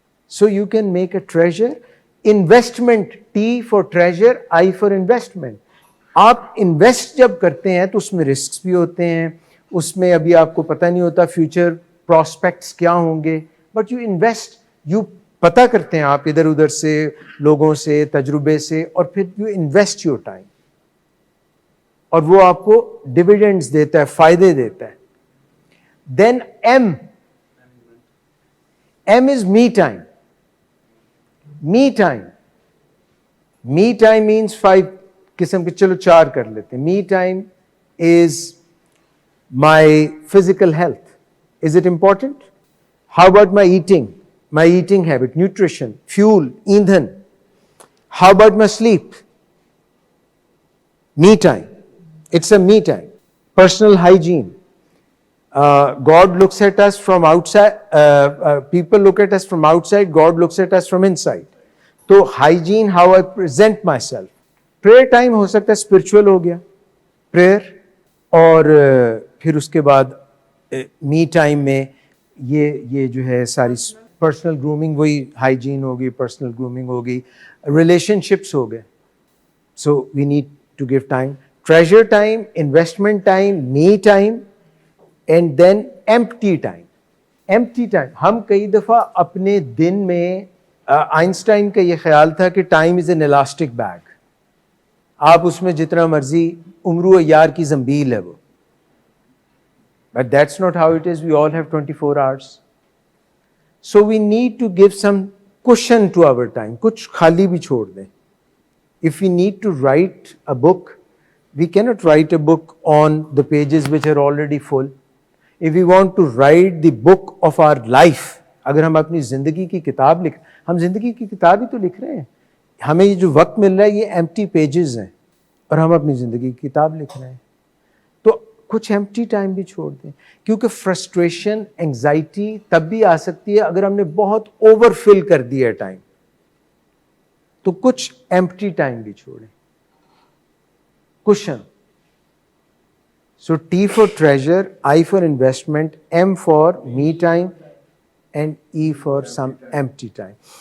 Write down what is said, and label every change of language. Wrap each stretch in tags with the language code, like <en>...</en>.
<en>So you can make a treasure. Investment, T for treasure, I for investment.</en> <hi>आप invest जब करते हैं तो उसमें रिस्क भी होते हैं, उसमें अभी आपको पता नहीं होता फ्यूचर प्रॉस्पेक्ट्स क्या होंगे,</hi> <en>but you invest, you</en> <hi>पता करते हैं आप इधर उधर से, लोगों से, तजुर्बे से, और फिर</hi> <en>you invest your time,</en> <hi>और वो आपको डिविडेंड्स देता है, फायदे देता है.</hi> <en>Then M is me time. Me time. Me time means</en> <hi>5 किस्म के, चलो 4 कर लेते हैं.</hi> <en>Me time is my physical health. Is it important? How about my eating? My eating habit, nutrition, fuel, ईंधन. How about my sleep? Me time. It's a me time. Personal hygiene. God looks at us from outside. People look at us from outside. God looks at us from inside. तो hygiene, how I present myself.</en> <hi>Prayer time हो सकता है spiritual हो गया, prayer. और फिर उसके बाद me time में ये जो है सारी personal grooming, वही hygiene होगी, personal grooming होगी, relationships हो गए.</hi> <en>So we need to give time. Treasure time, investment time, me time, and then empty time. Empty time.</en> <hi>हम कई दफ़ा अपने दिन में, आइंस्टाइन का ये ख्याल था कि</hi> <en>Time is an elastic bag.</en> <hi>आप उसमें जितना मर्जी, उम्र यार की जंबील है वो.</hi> <en>But that's not how it is. We all have 24 hours. So we need to give some cushion to our time.</en> <hi>कुछ खाली भी छोड़ दें.</hi> <en>If we need to write a book, we cannot write a book on the pages which are already full. If we want to write the book of our life,</en> <hi>अगर हम अपनी ज़िंदगी की किताब लिख, हम ज़िंदगी की किताब ही तो लिख रहे हैं. हमें ये जो वक्त मिल रहा है ये empty pages हैं, और हम अपनी ज़िंदगी की किताब लिख रहे हैं. तो कुछ empty time भी छोड़ दें, क्योंकि frustration, anxiety तब भी आ सकती है अगर हमने बहुत overfill कर दिया टाइम. तो कुछ empty time भी छोड़ें.</hi> <en>Cushion. So T for treasure, I for investment, M for me time, and E for some empty time.</en>